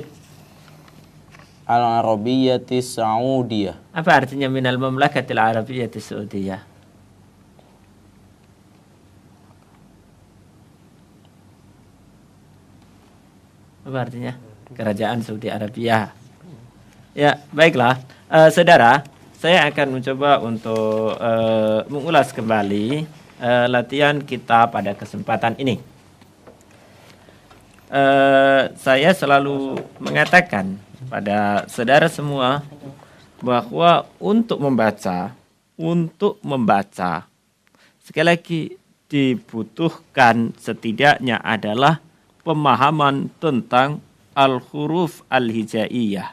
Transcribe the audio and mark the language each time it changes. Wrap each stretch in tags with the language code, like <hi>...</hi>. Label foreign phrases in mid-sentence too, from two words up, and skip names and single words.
<ar>العربية السعودية.</ar> <id>Apa artinya</id> <ar>من المملكة العربية السعودية?</ar> <id>Apa artinya? Kerajaan Saudi Arabia. Ya, baiklah. Saudara, saya akan mencoba untuk mengulas kembali latihan kita pada kesempatan ini. Saya selalu mengatakan pada saudara semua bahwa untuk membaca sekali lagi dibutuhkan setidaknya adalah pemahaman tentang</id> <ar>الحروف الهجائية.</ar>